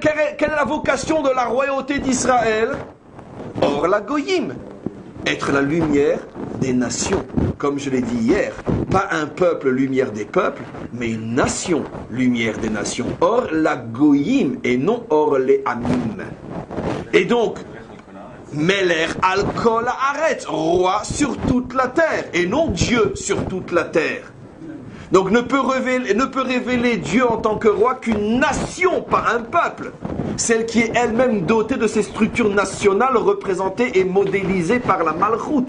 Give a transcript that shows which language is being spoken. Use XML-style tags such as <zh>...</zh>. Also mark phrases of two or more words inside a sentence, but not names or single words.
<fr>Quelle est la vocation de la royauté d'Israël?</fr> <he>אור לגויים.</he> <fr>Être la lumière des nations. Comme je l'ai dit hier, pas un peuple lumière des peuples, mais une nation lumière des nations.</fr> <he>אור לגויים</he> <fr>et non or les Amim. Et donc,</fr> <he>מלך על כל הארץ,</he> <fr>roi sur toute la terre, et non Dieu sur toute la terre. Donc ne peut révéler Dieu en tant que roi qu'une nation, pas un peuple. Celle qui est elle-même dotée de ces structures nationales représentées et modélisées par la Malchut.</fr>